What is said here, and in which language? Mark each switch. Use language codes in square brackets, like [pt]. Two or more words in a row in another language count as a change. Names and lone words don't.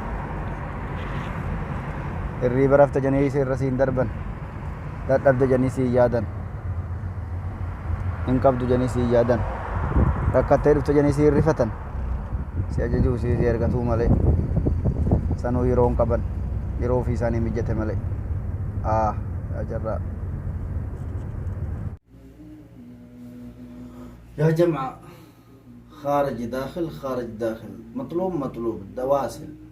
[om] hirriiba rafta janii irra siin darban dadhabde janii siin yaadan hin qabdu janii siin yaadan rakkattee dhufte janii siin rifatan si ajajuu si ergatuu malee sanuu yeroo hin qaban yeroo ofii isaanii mijjate malee ajarraa [ar] يا جماعة خارج داخل خارج داخل مطلوب مطلوب دواصل